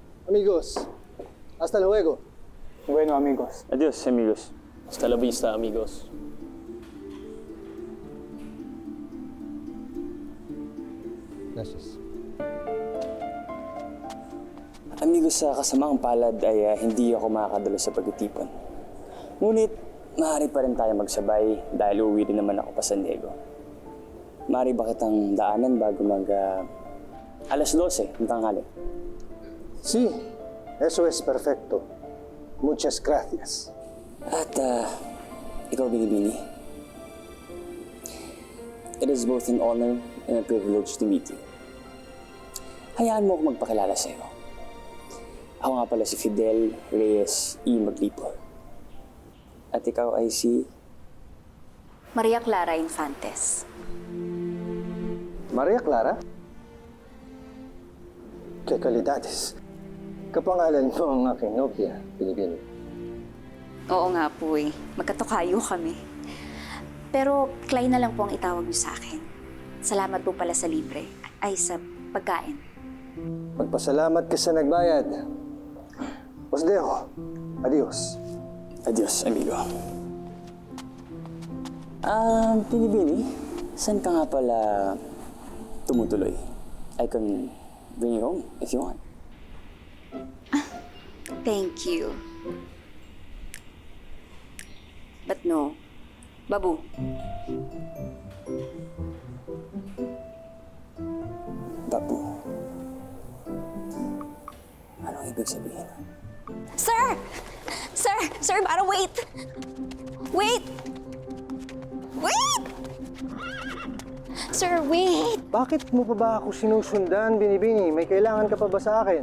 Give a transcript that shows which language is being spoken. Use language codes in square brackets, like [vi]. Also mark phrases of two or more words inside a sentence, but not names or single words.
[es] Amigos, hasta luego. Bueno, amigos. Adios, amigos. Hasta la vista, amigos. Gracias. Amigos, [tl] sa kasamaang palad ay hindi ako makakadalo sa pagtitipon. Ngunit, maaari pa rin tayo magsabay dahil uuwi rin naman ako pa San Diego. Maaari ba kitang daanan bago alas 12 ng tanghali? [es] Sí, eso es perfecto. Muchas gracias. [tl] At, ikaw, Binibini. [en] It is both an honor and a privilege to meet you. [tl] Hayaan mo ako magpakilala sa'yo. Ako nga pala si Fidel Reyes E. Maglipo. At ikaw ay si... Maria Clara Infantes. [es] Maria Clara? Qué calidades. [tl] Kapangalan mo ang aking nobya, Binibini. Oo nga po eh. Magkatukayo kami. Pero Clay na lang po ang itawag niyo sa akin. Salamat po pala sa libre. Ay, sa pagkain. Magpasalamat ka sa nagbayad. [es] Os dejo. Adios. Adios, amigo. [tl] Binibini, saan ka nga pala tumutuloy? [en] I can bring you home if you want. Thank you. But no. [tl] Babu. Babu. Anong ibig sabihin? [en] Sir! Sir! Sir, para wait! Wait! Wait! Sir, wait! [tl] Bakit mo pa ba ako sinusundan, Binibini? May kailangan ka pa ba sa akin?